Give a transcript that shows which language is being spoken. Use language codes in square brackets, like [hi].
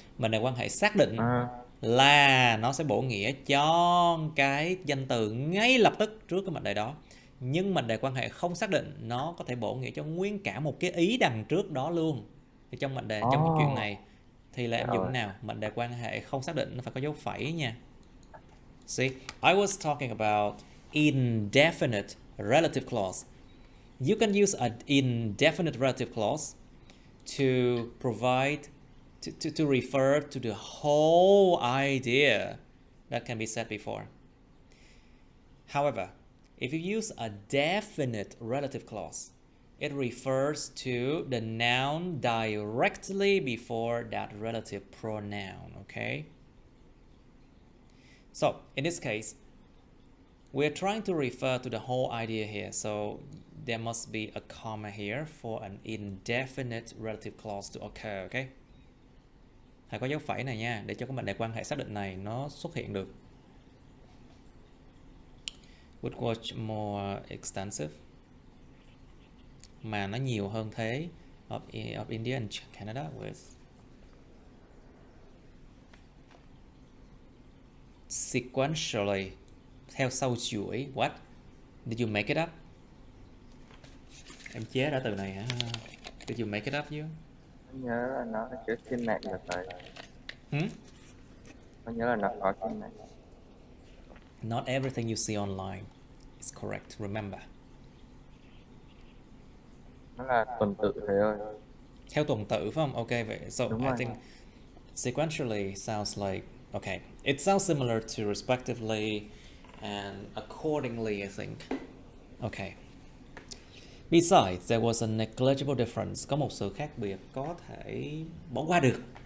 [vi] Mệnh đề quan hệ xác định là nó sẽ bổ nghĩa cho cái danh từ ngay lập tức trước cái mệnh đề đó. Nhưng mệnh đề quan hệ không xác định nó có thể bổ nghĩa cho nguyên cả một cái ý đằng trước đó luôn. Thì trong mệnh đề trong cái chuyện này thì là em dùng nào? Mệnh đề quan hệ không xác định nó phải có dấu phẩy nha. [en] See, I was talking about indefinite relative clause. You can use an indefinite relative clause to provide to refer to the whole idea that can be said before. However, if you use a definite relative clause, it refers to the noun directly before that relative pronoun, okay? So, in this case, we're trying to refer to the whole idea here, so there must be a comma here for an indefinite relative clause to occur, okay? [vi] Phải có dấu phẩy này nha, để cho cái mệnh đề quan hệ xác định này nó xuất hiện được. [en] Would watch more extensive, [vi] mà nó nhiều hơn thế, [en] of India and Canada with sequentially, [vi] theo sau chuỗi. [en] What? Did you make it up? [vi] Em chế ra từ này hả? [en] Did you make it up you? [vi] Nhớ là nó chứa trên mạng là phải. Tôi nhớ là nó có trên mạng. [en] Not everything you see online is correct, remember. [vi] Nó là tuần tự thế thôi. Theo tuần tự phải không? Okay, vậy. So Đúng [en] I [vi] rồi. [en] think sequentially sounds like, okay, it sounds similar to respectively and accordingly, I think. Okay. Besides, there was a negligible difference. [vi] Có một sự khác biệt có thể bỏ qua được.